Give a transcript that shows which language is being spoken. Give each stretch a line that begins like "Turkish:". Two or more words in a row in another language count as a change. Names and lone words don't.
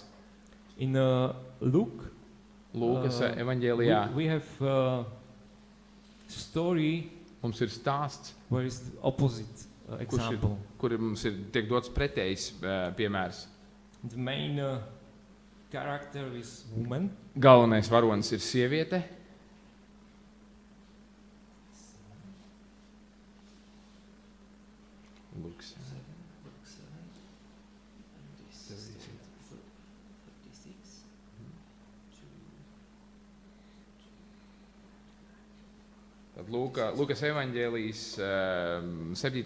English: In Luke,
Latvian: Lūkas
English: we
Latvian: evaņģēlijā
English: have story
Latvian: mums ir stāsts,
English: where is the opposite example.
Latvian: kur mums tiek dots pretējs piemērs.
English: The main character is woman.
Latvian: Galvenais varonis ir sieviete. Lūks. Tad Lūkas evaņģēlijas 7.